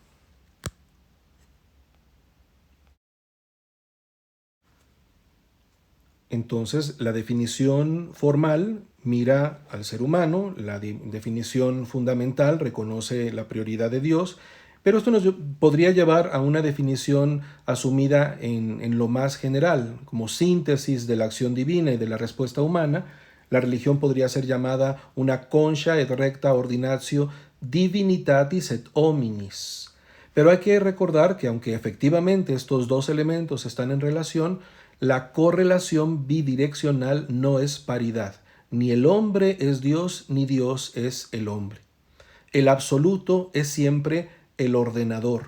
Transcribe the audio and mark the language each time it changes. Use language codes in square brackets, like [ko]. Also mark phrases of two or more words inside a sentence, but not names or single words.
[es] Entonces, la definición formal mira al ser humano, la definición fundamental reconoce la prioridad de Dios, pero esto nos podría llevar a una definición asumida en lo más general, como síntesis de la acción divina y de la respuesta humana. La religión podría ser llamada una [la] concha et recta ordinatio divinitatis et hominis. [es] Pero hay que recordar que aunque efectivamente estos dos elementos están en relación, la correlación bidireccional no es paridad. Ni el hombre es Dios, ni Dios es el hombre. El absoluto es siempre el ordenador.